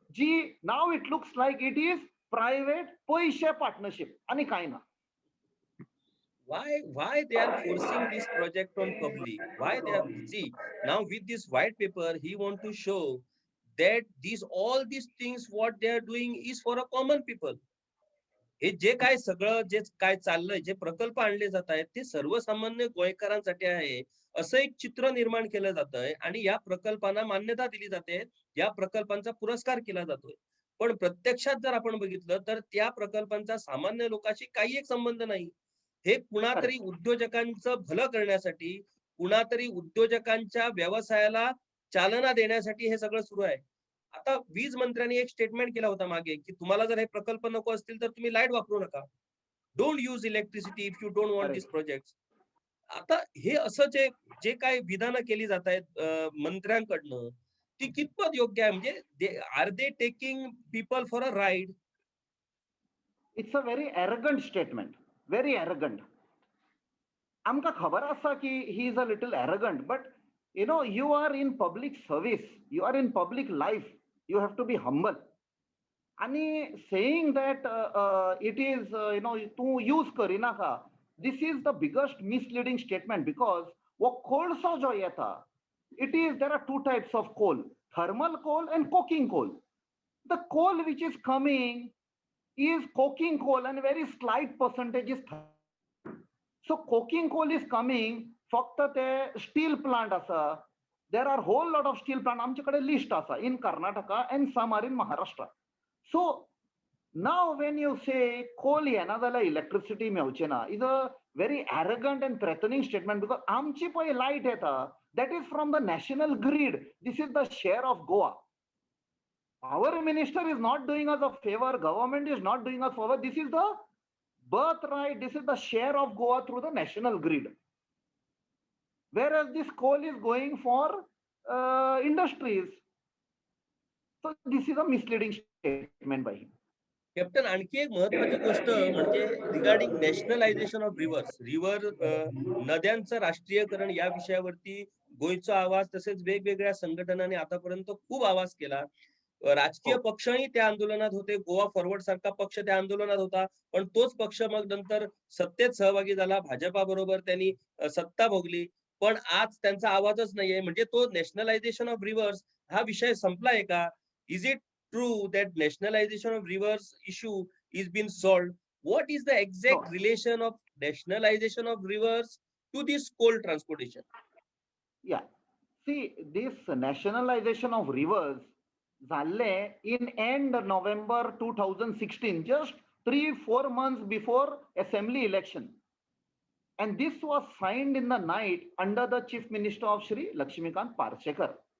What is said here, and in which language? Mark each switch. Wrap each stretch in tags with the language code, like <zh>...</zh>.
<en>G, now it looks like it is private पैसे partnership</en> <mr>आणि काय ना.</mr> <en>Why they are forcing this project on public? Why they are, see, now with this white paper he want to show that all these things what they are doing is for a common people.</en> <mr>हे जे काय सगळं जे काय चाललंय, जे प्रकल्प आणले जात आहेत ते सर्वसामान्य गोयकरांसाठी आहे असं एक चित्र निर्माण केलं जात आहे आणि या प्रकल्पांना मान्यता दिली जाते, या प्रकल्पांचा पुरस्कार केला जातोय. पण प्रत्यक्षात जर आपण बघितलं तर त्या प्रकल्पांचा सामान्य लोकांशी काही एक संबंध नाही. हे कुणातरी उद्योजकांचं भलं करण्यासाठी, कुणातरी उद्योजकांच्या व्यवसायाला चालना देण्यासाठी हे सगळं सुरू आहे. आता वीज मंत्र्यांनी एक स्टेटमेंट केला होता मागे की तुम्हाला जर हे प्रकल्प नको असतील तर तुम्ही लाईट वापरू नका.</mr> <en>Don't use electricity if you don't want this project.</en> <mr>आता हे असं जे काही विधानं केली जात आहेत मंत्र्यांकडनं, ती कितपत योग्य आहे?</mr> <en>म्हणजे are they taking people for a ride? It's a very arrogant statement, very arrogant.</en> <gom>आमका खबर असा की</gom> <en>He is a little arrogant, but you are in public service, you are in public life, you have to be humble. आणि saying that it is</en> <gom>तू use करिनाका,</gom> <en>this is the biggest misleading statement, because</en> <gom>वो कोळसा जो येता,</gom> <en>there are two types of coal, thermal coal and coking coal. The coal which is coming is coking coal and very slight percentage is thermal. So coking coal is coming,</en> <gom>फक्त ते steel plant असा.</gom> <en>there are whole lot of steel plant</en> <gom>आमच्याकडे list असा</gom> <en>In Karnataka and some are in Maharashtra. So now when you say</en> <gom>कोल येना जाल्यार electricity मेळचे ना</gom> <en>is a very arrogant and threatening statement, because</en> <gom>आमची पळय लायट येता</gom> <en>That is from the national grid. This is the share of Goa. Our minister is not doing us a favor, government is not doing us a favor. This is the birthright, this is the share of Goa through the national grid. Whereas this coal is going for industries. So this is a misleading statement by him.</en> <mr>Captain, आणखी एक महत्वाची गोष्ट म्हणजे</mr> <en>Regarding nationalization of rivers.</en> <mr>नद्यांचं राष्ट्रीयकरण या विषयावरती गोयचा आवाज तसेच वेगवेगळ्या संघटनांनी आतापर्यंत खूप आवाज केला. राजकीय पक्षही त्या आंदोलनात होते. गोवा फॉरवर्ड सारखा पक्ष त्या आंदोलनात होता, पण तोच पक्ष मग नंतर सत्तेत सहभागी झाला. भाजपा बरोबर त्यांनी सत्ता भोगली, पण आज त्यांचा आवाजच नाहीये. म्हणजे तो</mr> <en>nationalization of rivers</en> <mr>हा विषय संपलाय का?</mr> <en>Is it true that nationalization of rivers issue is being solved? What is the exact relation of nationalization of rivers to this coal transportation? Yeah, see, this nationalization of rivers zalle in end November 2016, just 3-4 months before assembly election, and this was signed in the night under the chief minister of Shri Lakshmikant Parshekar.</en>